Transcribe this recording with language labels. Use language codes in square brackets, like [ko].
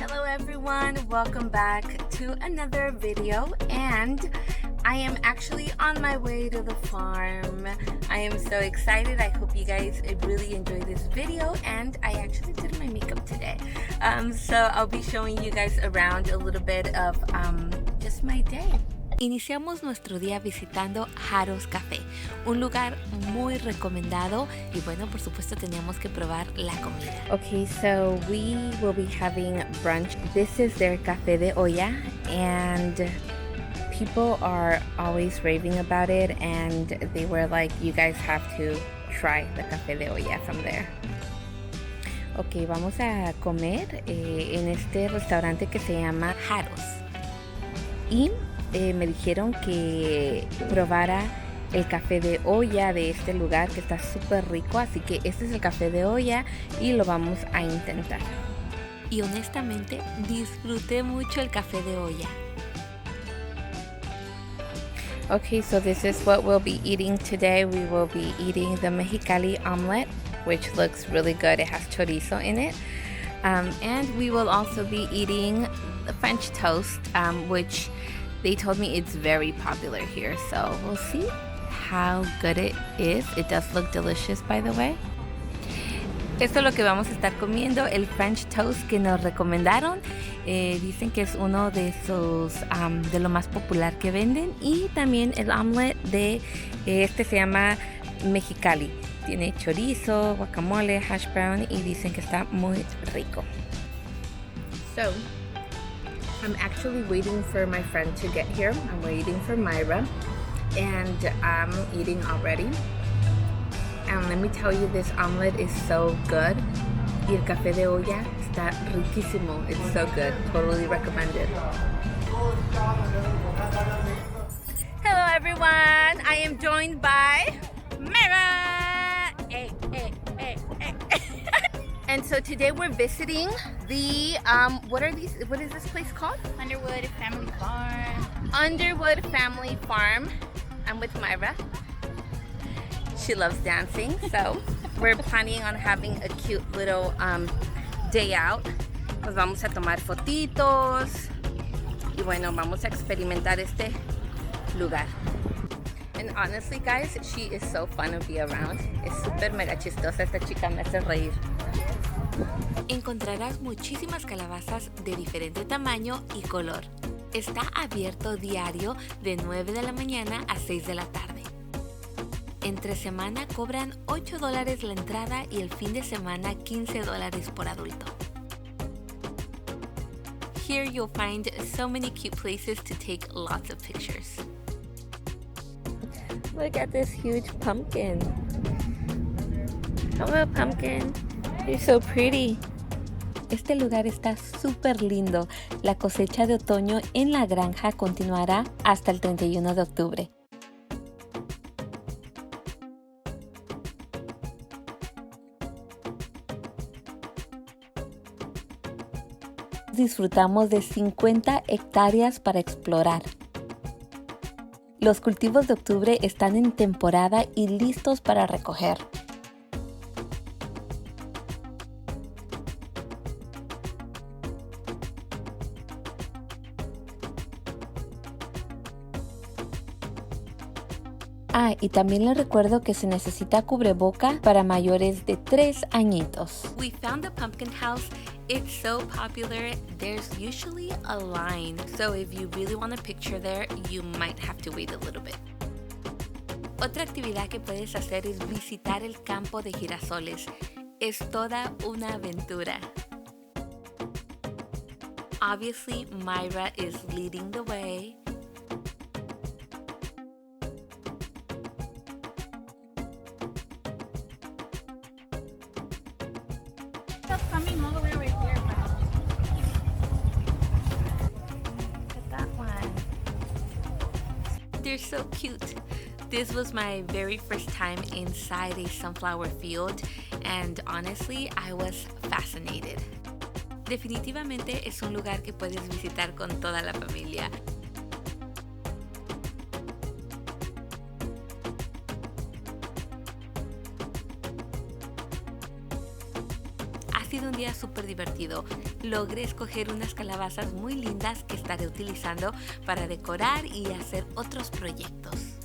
[en] everyone, welcome back to another video, and I am actually on my way to the farm. I am so excited. I hope you guys really enjoy this video, and I actually did my makeup today. So I'll be showing you guys around a little bit of just my day. [es] Iniciamos nuestro día visitando Haro's Café, un lugar muy recomendado y bueno, por supuesto teníamos que probar la comida. [en] Okay, so we will be having brunch. This is their café de olla and people are always raving about it and they were like, you guys have to try the café de olla from there. [es] Ok, vamos a comer en este restaurante que se llama Haro's. Y me dijeron que probara el café de olla de este lugar que está súper rico, así que este es el café de olla y lo vamos a intentar. Y honestamente disfruté mucho el café de olla. [en] Okay, so this is what we'll be eating today. We will be eating the Mexicali omelet, which looks really good. It has chorizo in it. And we will also be eating the French toast, which they told me it's very popular here, so we'll see how good it is. It does look delicious, by the way. [es] Esto es lo que vamos a estar comiendo, el French toast que nos recomendaron. Dicen que es uno de sus, de lo más popular que venden. Y también el omelet de, este se llama Mexicali. Tiene chorizo, guacamole, hash brown y dicen que está muy rico. [en] So, I'm actually waiting for my friend to get here. I'm waiting for Mayra, and I'm eating already. And let me tell you, this omelet is so good. [es] Y el café de olla está riquísimo. [en] It's so good. Totally recommended. Hello everyone. I am joined by Mayra. Hey, hey, hey, hey. And so today we're visiting the, what is this place called? Underwood Family Farm. Underwood Family Farm. I'm with Mayra. She loves dancing, so we're planning on having a cute little day out. [es] Nos vamos a tomar fotitos. Y bueno, vamos a experimentar este lugar. [en] And honestly, guys, she is so fun to be around. [es] Es súper mega chistosa esta chica, me hace reír. Encontrarás muchísimas calabazas de diferente tamaño y color. Está abierto diario de 9 de la mañana a 6 de la tarde. Entre semana cobran $8 la entrada y el fin de semana $15 por adulto. [en] Here you'll find so many cute places to take lots of pictures. Look at this huge pumpkin. Hello, pumpkin. You're so pretty. [es] Este lugar está súper lindo. La cosecha de otoño en la granja continuará hasta el 31 de octubre. Disfrutamos de 50 hectáreas para explorar. Los cultivos de octubre están en temporada y listos para recoger. Ah, y también les recuerdo que se necesita cubreboca para mayores de 3 añitos. [en] We found the pumpkin house. It's so popular, there's usually a line. So if you really want a picture there, you might have to wait a little bit. [es] Otra actividad que puedes hacer es visitar el campo de girasoles. Es toda una aventura. [en] Obviously, Mayra is leading the way. Coming all the way right there. Look at that one. They're so cute. This was my very first time inside a sunflower field, and honestly, I was fascinated. [es] Definitivamente es un lugar que puedes visitar con toda la familia. sido un día súper divertido. Logré escoger unas calabazas muy lindas que estaré utilizando para decorar y hacer otros proyectos.